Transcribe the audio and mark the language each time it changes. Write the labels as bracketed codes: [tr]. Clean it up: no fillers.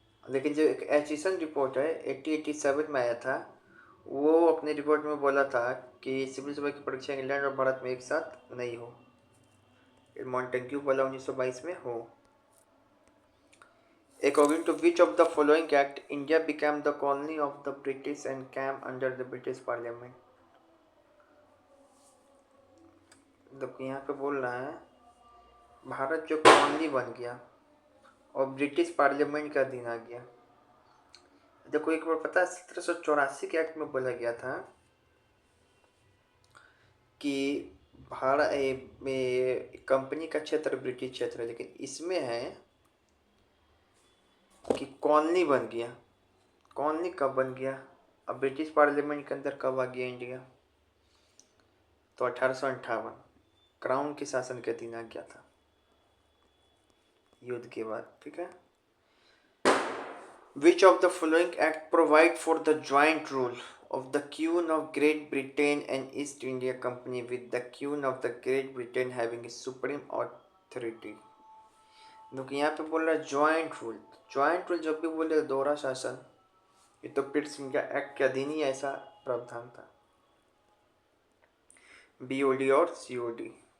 [hi] लेकिन जो एक एचिसन रिपोर्ट है 1887 में आया था, वो अपने रिपोर्ट में बोला था कि सिविल सेवा की परीक्षा इंग्लैंड और भारत में एक साथ नहीं हो। मॉन्टेग्यू बोला 1922 में हो। [en] According to which of the following act India became the colony of the British and came under the British Parliament? [hi] देखो यहाँ पे बोल रहा है भारत जो कॉलोनी बन गया और ब्रिटिश पार्लियामेंट का अधीन आ गया। देखो एक बार पता है 1784 के एक्ट में बोला गया था कि भारत में कंपनी का क्षेत्र ब्रिटिश क्षेत्र है, लेकिन इसमें है कि कॉलोनी बन गया। कॉलोनी कब बन गया? अब ब्रिटिश पार्लियामेंट के अंदर कब आ गया इंडिया? तो 1858 क्राउन के शासन के अधीन आ गया था युद्ध के बाद। ठीक है। [en] Which of the following act provide for the joint rule of the Queen of Great Britain and East India Company with the Queen of the Great Britain having supreme authority? [hi] क्योंकि यहाँ पे बोल रहा है ज्वाइंट रूल। ज्वाइंट रूल जब भी बोले दोहरा शासन, ये तो पिट्स इंडिया एक्ट के अधीन ही ऐसा प्रावधान था, बीओडी और सीओडी।